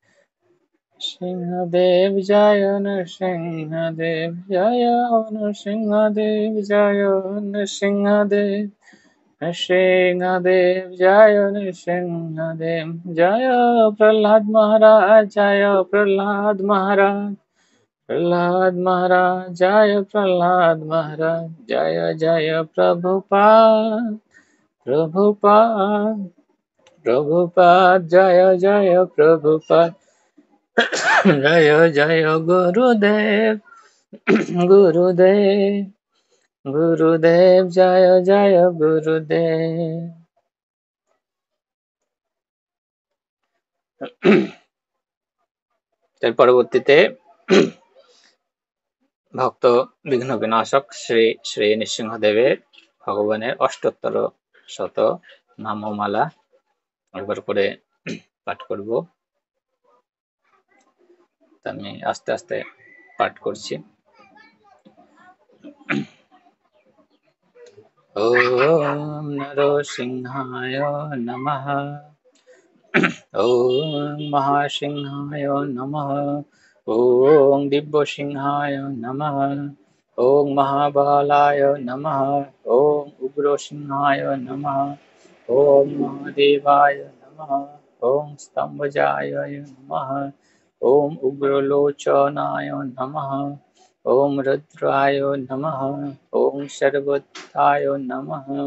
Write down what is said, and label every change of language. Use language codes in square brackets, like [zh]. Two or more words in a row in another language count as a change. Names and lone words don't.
[bn] সিংহদেব জয় নৃসিংহদেব জয় নৃসিংহদেব জয় নৃসিংহদেব নৃসিংহদেব জয় নৃসিংহদেব জয় প্রহ্লাদ মহারাজ জয় প্রহ্লাদ মহারাজ प्रहलाद महाराज जय प्रहलाद महाराज जय जय प्रभुपाद प्रभुपाद प्रभुपाद जय जय प्रभुपाद जय जय गुरुदेव गुरुदेव गुरुदेव जय जय गुरुदेव এর পরবর্তীতে ভক্ত বিঘ্ন বিনাশক শ্রী শ্রী নৃসিংহদেবের ভগবানের অষ্টোত্তর শত নামমালা একবার করে পাঠ করব। আমি আস্তে আস্তে পাঠ করছি। [sa] ওম নরসিংহায় নমঃ ওম মহাসিংহায় নমঃ ওম দিব্যসিংহায় নমঃ ওম মহাবলায় নমঃ ওম উগ্রসিংহায় নমঃ ওম মহাদেবায় নমঃ ওম স্তম্ভজায় নমঃ ওম উগ্রলোচনায় নমঃ ওম রুদ্রায় নমঃ ওম সর্বত্রায় নমঃ